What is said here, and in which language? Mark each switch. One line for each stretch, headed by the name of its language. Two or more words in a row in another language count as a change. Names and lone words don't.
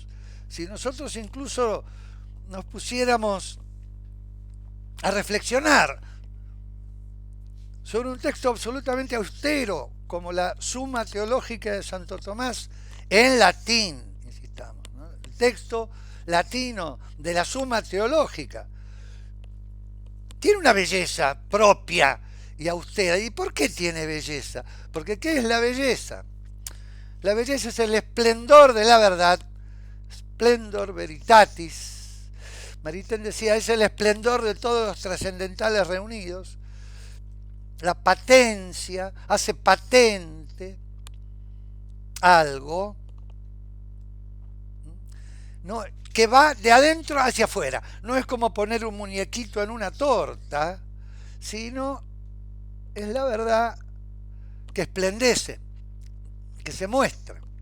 Spanish: Si nosotros incluso nos pusiéramos a reflexionar sobre un texto absolutamente austero, como la Suma Teológica de Santo Tomás, en latín, insistamos, ¿no? El texto latino de la Suma Teológica tiene una belleza propia y austera. ¿Y por qué tiene belleza? Porque ¿qué es la belleza? La belleza es el esplendor de la verdad,
Latin: splendor veritatis.
Spanish: Maritain decía, es el esplendor de todos los trascendentales reunidos. La patencia, hace patente algo, ¿no? Que va de adentro hacia afuera. No es como poner un muñequito en una torta, sino es la verdad que esplendece, que se muestra.